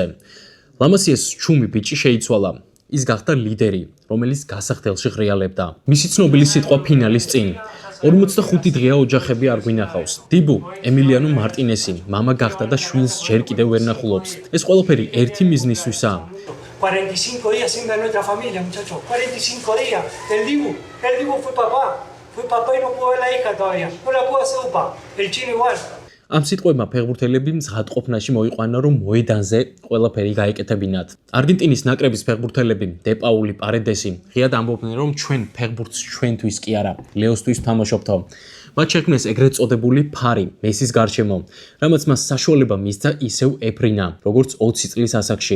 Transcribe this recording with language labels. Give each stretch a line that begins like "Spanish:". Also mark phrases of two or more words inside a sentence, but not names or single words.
Georgian: ლამასიას ჩუმი ბიჭი შეიცვალა. ის გახდა ლიდერი, რომელიც გასახდელში ღრიალებდა. მისი ცნობილი სიტყვა ფინალის წინ. 45 დღეა ოჯახები არ გვინახავს. დებუ, ემილიანო მარტინესი, მამა გახდა და შვილს ჯერ კიდევ ვერ ნახულობს. ეს ყველაფერი ერთი მიზნისთვისაა.
Spanish: 45 días sin ver nuestra familia, muchachos. 45 días. El Dibu fue papá. Fue papá y no pudo ver la hija todavía. No la pudo hacer upa. El chino igual.
Georgian: ამ სიტყვებმა ფეხბურთელები მზღადყოფნაში მოიყვანა, რომ მოედანზე ყველაფერი გაეკეთებინათ. არგენტინის ნაკრების ფეხბურთელები დე პაული, პარედესი ღიად ამბობდნენ, რომ ჩვენ ფეხბურთს ჩვენთვის კი არა, ლეოსთვის თამაშობთო. მათ შექმნეს ეგრეთ წოდებული ფარი, მესის გარშემო, რამაც მას საშუალება მისცა ისევ ეფრინა, როგორც 20 წლის ასაკში.